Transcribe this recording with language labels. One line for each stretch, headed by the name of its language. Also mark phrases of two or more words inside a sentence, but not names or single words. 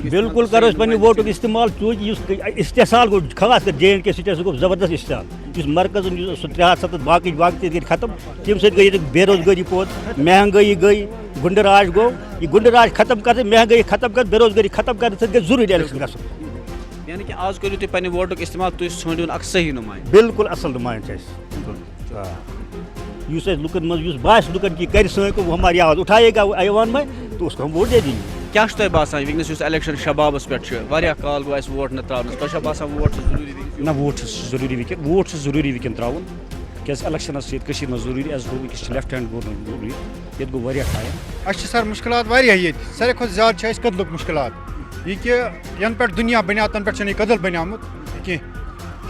Kashmiri: بالکل کرو أسۍ پنٛنہِ ووٹُک استعمال چوٗنٛکہِ یُس استحصال گوٚو خاص کر جے اینڈ کے سٹیٹس گوٚو زبردست استحصال یُس مرکزن یُس سُہ 370 باقٕے تہِ گٔے ختم تَمہِ سۭتۍ گٔے ییٚتیُک بے روزگٲری پوٚت مہنگٲیی گٔے گُنڈٕ راج گوٚو یہِ گُنڈٕ راج ختم کرنہٕ مہنگٲیی ختم کرنہٕ بے روزگٲری ختم کرنہٕ سۭتۍ گژھِ ضروٗری الیکشن گژھُن. یعنی کہ آز کٔرِو تُہۍ پنٛنہِ ووٹُک استعمال تُہۍ ژھٲنٛڈِوُن اکھ صحیح نُمایِنٛدٕ. بالکل اصل نُمایِنٛدٕ چھُ اَسہِ یُس اَسہِ لُکن منٛز یُس باسہِ لُکن کہ کرِ سٲنۍ کٲم
Urdu: ہماری آواز اٹھائے گا ایوان میں تو اس کو ہم ووٹ دے دیں گے.
Kashmiri: کیٛاہ چھُ تۄہہِ باسان وٕنکٮ۪نس یُس الیکشن شبابس پٮ۪ٹھ چھُ واریاہ کال گوٚو اَسہِ ووٹ نہٕ ترٛاونس تۄہہِ چھا باسان ووٹ چھُ ضروٗری وٕنکٮ۪س؟ نہ ووٹ چھُ ضروٗری وٕنکٮ۪ن ترٛاوُن کیٛازِ الیکشنس چھِ ییٚتہِ کٔشیٖرِ منٛز ضروٗری اَسہِ گوٚو وٕنکٮ۪س چھِ
English: left hand government
Kashmiri: ضروٗری ییٚتہِ گوٚو واریاہ ٹایم. اَسہِ چھِ سر مُشکلات واریاہ ییٚتہِ ساروی کھۄتہٕ زیادٕ چھِ اَسہِ کٔدلُک مُشکلات یہِ کہِ ینہٕ پٮ۪ٹھ دُنیا بنیٛاو تَنہٕ پٮ۪ٹھ چھُنہٕ یہِ کٔدٕل بنیومُت کینٛہہ.